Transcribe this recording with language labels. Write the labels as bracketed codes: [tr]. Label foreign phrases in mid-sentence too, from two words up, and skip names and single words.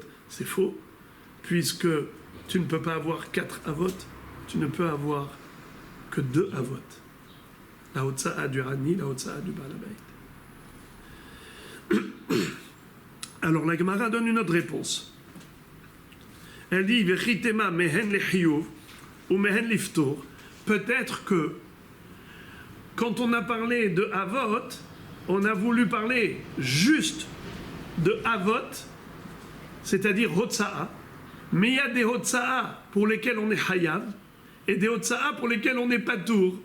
[fr] C'est faux, puisque tu ne peux pas avoir 4 avot, tu ne peux avoir que 2 avot. La Hotza'a du Hani, la Hotza'a du [he] בעל הבית. [fr] Alors la Gemara donne une autre réponse. Elle dit [he] וחיטמא מהן לחיוב ou מהן לפטור. [fr] Peut-être que quand on a parlé de avot, on a voulu parler juste de avot, c'est-à-dire Hotza'a. Mais il y a des Hotza'a pour lesquels on est Hayav et des Hotza'a pour lesquels on n'est pas tour.